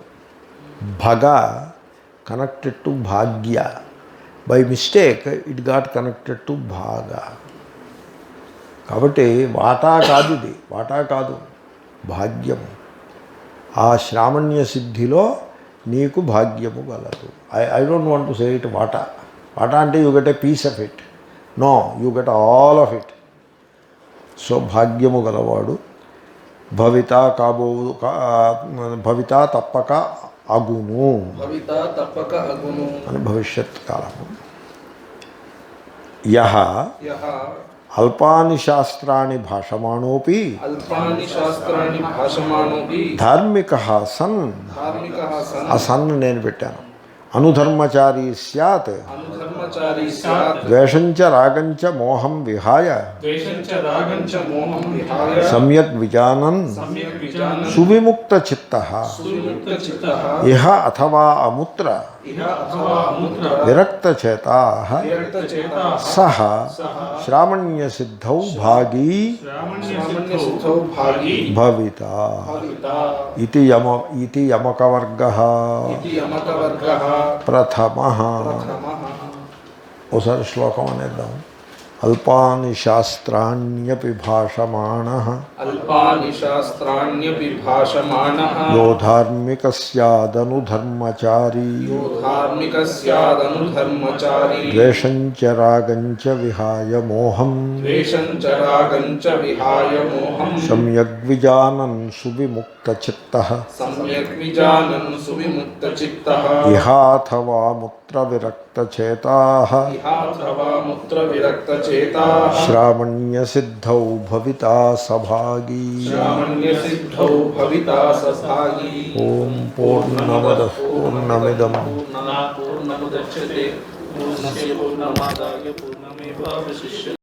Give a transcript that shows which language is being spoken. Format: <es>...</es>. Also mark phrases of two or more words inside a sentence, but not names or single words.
<en>bhaga connected to bhagya, by mistake it got connected to bhaga.</en> <te>కాబట్టి వాటా కాదు, ఇది వాటా కాదు, భాగ్యము. ఆ శ్రామణ్య సిద్ధిలో నీకు భాగ్యము గలదు.</te> <en>I don't want to say it వాటా.</en> <te>వాటా అంటే</te> <en>you get a piece of it. No, you get all of it.</en> <te>సో భాగ్యము గలవాడు</te> <sa>భవితా భవితా</sa> <te>తప్పక అగును అని భవిష్యత్ కాలము.</te> <sa>యహ అల్పాని శాస్త్రాన్ని భాషమాణోపి ధార్మిక సన్,</sa> <te>ఆ సన్ నేను పెట్టాను.</te> <sa>అనుధర్మచారీ స్యాత్ ब्रह्मचारी स्यात् द्वेषं च रागं च मोहं विहाय द्वेषं च रागं च मोहं विहाय सम्यक् विजानन् सम्यक् विजानन् सुविमुक्तचित्तः सुविमुक्तचित्तः इह अथवा अमुत्र इह अथवा अमुत्र विरक्तचेताः विरक्तचेताः सः श्रामण्यसिद्धौ भागी सामान्यसिद्धौ भागी भविता भविता इति यमकवर्गः इति यमकवर्गः प्रथमः प्रथमः।</sa> <te>ఒకసారి శ్లోకం అనేద్దాం.</te> <sa>అల్పాని శాస్త్రాణ్యపి భాషమాణః अल्पानि शास्त्राण्यपि भाषमाणः యో ధార్మిక స్యాదనుధర్మచారీ यो धार्मिकः स्यादनुधर्मचारी ద్వేషం చ రాగం చ విహాయ మోహం द्वेषं च रागं च विहाय मोहं సమ్యగ్విజానన్ సువిముక్తచిత్తః सम्यक् विजानन् सुविमुक्तचित्तः ఇహాథవా ముత్ర విరక్తచేతాః इहाथवा मुत्र विरक्तचेताः శ్రావణ్యసిద్ధౌ భవితా సభాగీ. श्रामण्यसिद्धौ भविता सभागी। ఓం పూర్ణమదః పూర్ణమిదం पूर्णमुदच्यते पूर्णस्य पूर्णमादाय पूर्णमेवावशिष्यते।</sa>